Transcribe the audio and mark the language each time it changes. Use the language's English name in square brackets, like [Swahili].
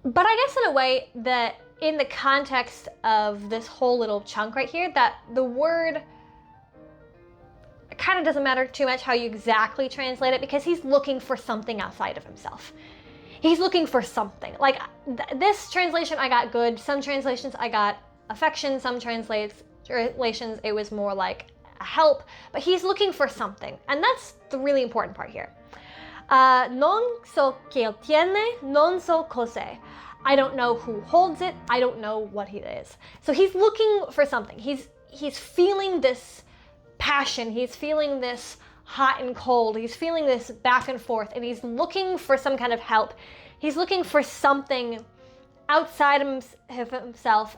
[English] But I guess in a way that in the context of this whole little chunk right here, that the word kind of doesn't matter too much how you exactly translate it, because he's looking for something outside of himself. He's looking for something. Like this translation I got good. Some translations I got affection. Some translations it was more like a help. But he's looking for something. And that's the really important part here. [Italian] Non so che tiene, non so cos'è. [English] I don't know who holds it. I don't know what it is. So he's looking for something. He's feeling this passion. He's feeling this hot and cold. He's feeling this back and forth, and he's looking for some kind of help. He's looking for something outside of himself.